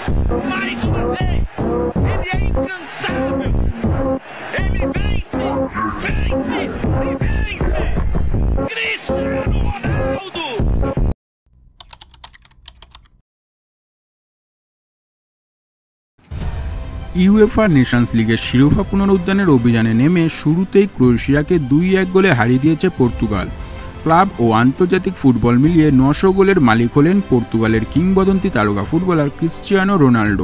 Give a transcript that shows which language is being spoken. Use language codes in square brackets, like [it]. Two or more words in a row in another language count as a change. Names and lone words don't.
[pt] Mais uma vez, ele é incansável. Ele vence, vence e vence. Cristiano Ronaldo. [bn] ইউএফা নেশনস লিগের শিরোপা পুনরুদ্ধারের অভিযানে নেমে শুরুতেই ক্রোয়েশিয়াকে 2-1 গোলে হারিয়ে দিয়েছে পর্তুগাল। ক্লাব ও আন্তর্জাতিক ফুটবল মিলিয়ে 900 গোলের মালিক হলেন পর্তুগালের কিংবদন্তি তারকা ফুটবলার ক্রিশ্চিয়ানো রোনাল্ডো।